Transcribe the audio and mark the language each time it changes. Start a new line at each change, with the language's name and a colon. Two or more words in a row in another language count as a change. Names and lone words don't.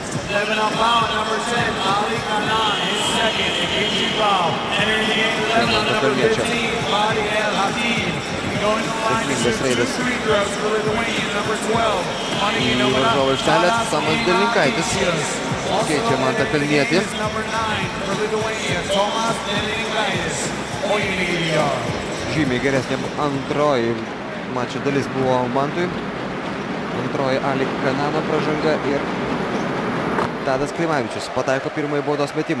English: Stepping up foul, number 10, Ali Kanan, his second, and Kichi foul. Entering the game, 11 on number 15, Fadi El Hatim. Going to the line to shoot 2 free throws for Lithuania, number 12.
Lithuanian: Į varžovų aikštelę Tomas Delninkaitis keičia Mantą Kalnietį. Žymiai geresnė antroji mačo dalis buvo Mantui. Antroji Ali Kanano pražanga ir Tadas Klimavičius pataiko pirmąjį baudos metimą.